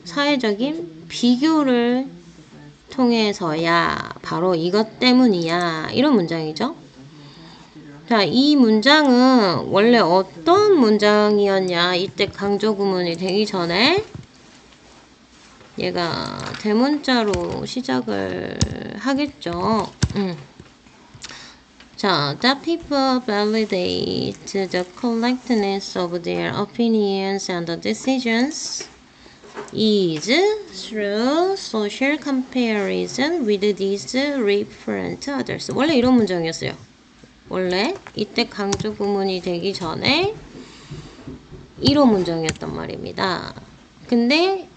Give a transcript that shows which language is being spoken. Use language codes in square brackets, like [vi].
[ko] 사회적인 비교를 통해서야, 바로 이것 때문이야. 이런 문장이죠. 자, 이 문장은 원래 어떤 문장이었냐? 이때 강조 구문이 되기 전에 얘가 대문자로 시작을 하겠죠. [en] 자, that people validate the correctness of their opinions and decisions is through social comparison with these referent others. [ko] 원래 이런 문장이었어요. 원래 이때 강조 구문이 되기 전에 이런 문장이었단 말입니다. 근데